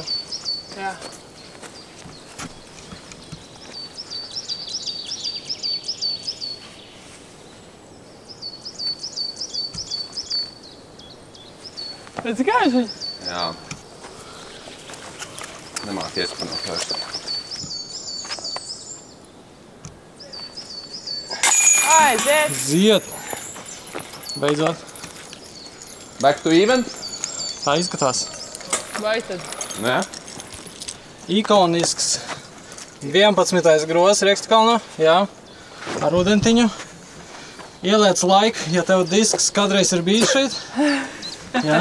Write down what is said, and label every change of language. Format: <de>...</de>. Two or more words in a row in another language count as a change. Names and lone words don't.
<lv>Jā. Redzi, kā viņš? Jā. Nemāk iespanot vairs. Aiziet! Ziet. Beidzot.</lv> <en>Back to even?</en> <lv>Tā izskatās. Vai tad? Nē? Ikonisks 11. grozs Riekstkalnā, jā, ar ūdentiņu. Ieliec laiku, ja tev disks kādreiz ir bijis šeit. Jā.</lv>